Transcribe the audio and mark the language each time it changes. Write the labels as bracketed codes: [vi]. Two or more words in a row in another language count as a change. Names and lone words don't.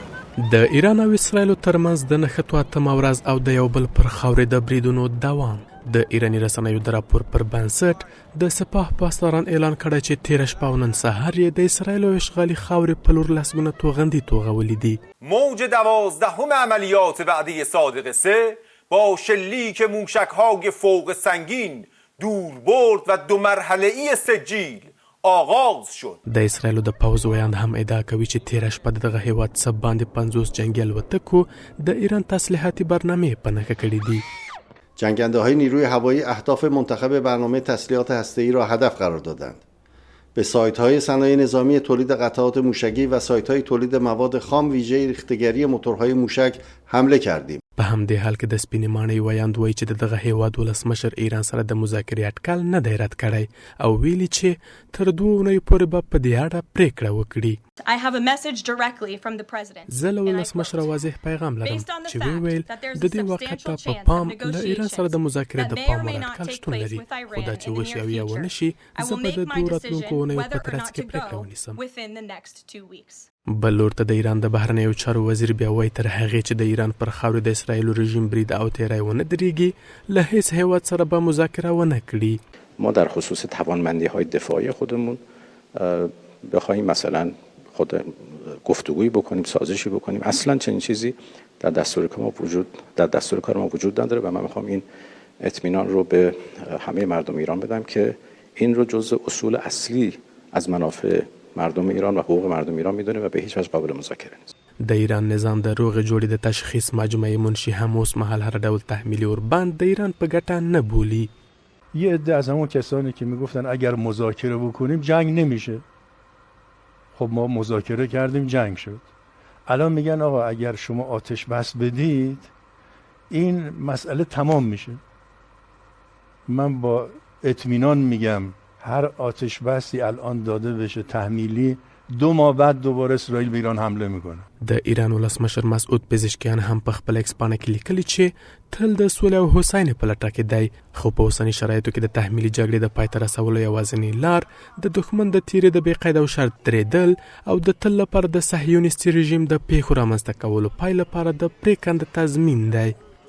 [ps] د ایران او اسرائیل ترمنځ د نښتو اتمه ورځ او د یو بل پر خاورې د بریدونو دوام. د ایراني رسنیو د راپور پر بنسټ د سپاه پاسداران اعلان کړی چې تېره شپه او نن سهار یې د اسرائیل او اشغالي خاورې په لور لسګونه توغندي توغولي دي. [fa] موج 12 عملیات وعده صادق 3 با شلیک موشک‌های فوق سنگین، دوربرد و 2 مرحله‌ای سجیل آغاز شد. [ps] د اسرائیل د پوځ ویاند هم ادعا کوي چې تېره شپه دغه هیواد څخه باندې 50 جنگي الوتکو د ایران تسلیحاتي برنامه په نښه کړې دي. [fa] جنگنده‌های نیروی هوایی اهداف منتخب برنامه تسلیحات هسته‌ای را هدف قرار دادند. به سایت‌های صنایع نظامی تولید قطعات موشکی و سایت‌های تولید مواد خام ویژه ریختگری موتورهای موشک حمله کردیم. [ps] په همدې حال کې د سپینې ماڼۍ ویاند وایي چې دغه هیواد ولسمشر ایران سره د مذاکرې اټکل نه دی رد کړی او ویلي چې تر 2 اونیو پورې به په دې اړه پریکړه وکړي. زه له ولسمشر واضح پیغام لرم چې ویل د دې واقعیت په پام له ایران سره د مذاکرې د پام وړ اټکل شتون لري، خو دا چې وشي او یا ونه شي زه به د 2 راتلونکو اونیو په ترڅ کې پریکړه ونیسم. بل لور ته د ایران د بهرنیو چارو وزیر بیا وایي تر هغې چې د ایران پر خاورې د اسرائیل رژیم برید او تیری ونه درېږي له هیڅ هیواد سره به مذاکره ونه کړي. [fa] ما در خصوص توانمندی‌های دفاعی خودمون بخوایم مثلا خود گفتگویی بکنیم، سازشی بکنیم، اصلا چنین چیزی در دستور کار ما وجود نداره و من میخوام این اطمینان رو به همه مردم ایران بدم که این رو جزء اصول اصلی از منافع مردم ایران و حقوق مردم ایران میدونه و به هیچ وجه قابل مذاکره نیست. [ps] د ایران نظام د روغ جوړې د تشخیص مجموعه منشي هم اوس مهال هر ډول تحمیلی اوربند د ایران په ګټه نه بولي. [fa] یه عده از همون کسانی که میگفتن اگر مذاکره بکنیم جنگ نمیشه، خب ما مذاکره کردیم جنگ شد. الان میگن آقا اگر شما آتش بس بدید این مسئله تمام میشه. من با اطمینان میگم هر آتش بسی الان داده بشه تحمیلی 2 ماه بعد دوباره اسرائیل به ایران حمله میکنه. [ps] د ایران ولسمشر مسعود پزشکیان هم په خپل ایکس پاڼه کې لیکلي چې تل د سولې او هوساینې په لټه کې دی، خو په اوسني شرایطو کې د تحمیلي جګړې د پای ته رسولو یوازینۍ لار د دښمن د تیرې د بې قید او شرط درېدل او د تل لپاره د صهیونیستي رژیم د پیښو رامنځته کولو پای لپاره د پرېکنده تضمین دی.